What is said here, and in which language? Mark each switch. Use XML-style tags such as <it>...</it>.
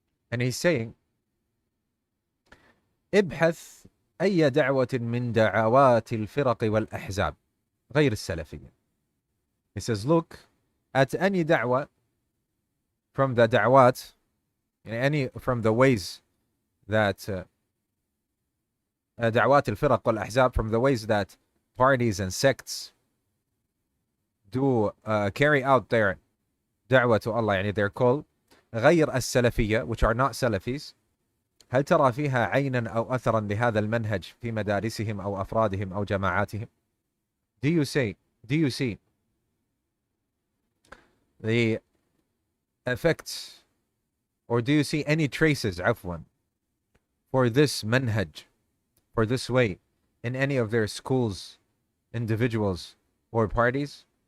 <en>And he's saying,</en> <ar>ابحث أي دعوة من دعوات الفرق والأحزاب غير السلفية.</ar> <en>He says, look at any da'wah from the da'wat, from the ways that da'wat al-firaq wal-ahzab, from the ways that parties and sects do carry out their da'wah to Allah, their call,</en> <ar>غير السلفية,</ar> <en>which are not Salafis.</en> <ar>هل ترى فيها عينا أو أثرا لهذا المنهج في مدارسهم أو أفرادهم أو جماعاتهم?</ar> <en>Do you see the effects, or do you see any traces,</en> <ar>عفوا,</ar> <en>for this manhaj, for this way, in any of their schools, individuals, or parties?</en>